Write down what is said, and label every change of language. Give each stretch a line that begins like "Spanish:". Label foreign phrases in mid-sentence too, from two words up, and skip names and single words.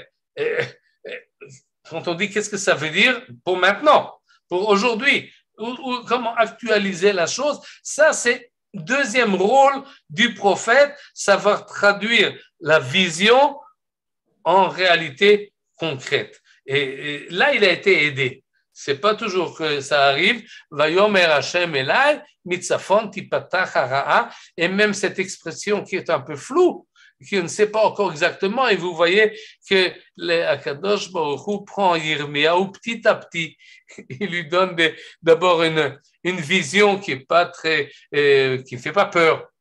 French: Quand on dit qu'est-ce que ça veut dire pour maintenant, pour aujourd'hui, ou comment actualiser la chose, ça c'est deuxième rôle du prophète, savoir traduire la vision en réalité concrète. Et là, il a été aidé. C'est pas toujours que ça arrive.
Hebrew: ויאמר השם אלי, מצפון תפתח הרעה.
French: Et même cette expression qui est un peu floue, qui ne sait pas encore exactement, et vous voyez que
Hebrew: הקדוש ברוך הוא
French: prend Yirmiyahu petit à petit. Il lui donne d'abord une vision qui est pas très, qui ne fait pas peur.